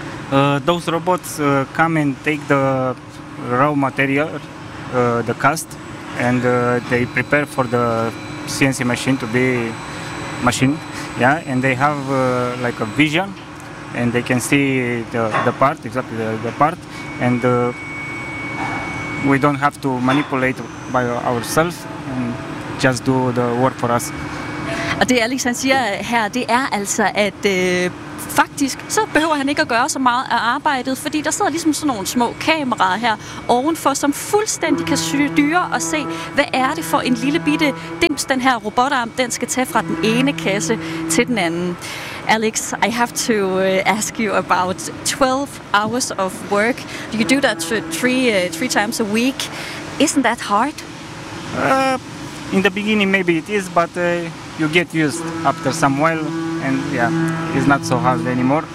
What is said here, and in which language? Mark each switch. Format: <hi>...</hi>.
<en>Those robots come and take the raw material, the cast, and they prepare for the CNC machine to be machined. Yeah, and they have like a vision, and they can see the part, exactly the part, and we don't have to manipulate by ourselves and just do the work for us.</en> <da>Og det Alex han siger her, det er altså, at faktisk så behøver han ikke at gøre så meget af arbejdet, fordi der sidder ligesom sådan nogle små kameraer her ovenfor, som fuldstændig kan styre og se, hvad er det for en lille bitte dims, den her robotarm, den skal tage fra den ene kasse til den anden.</da> <en>Alex, I have to ask you about 12 hours of work. Do you do that three times a week? Isn't that hard? In the beginning maybe it is, but you get used after some while, and yeah, it's not so hard anymore.</en>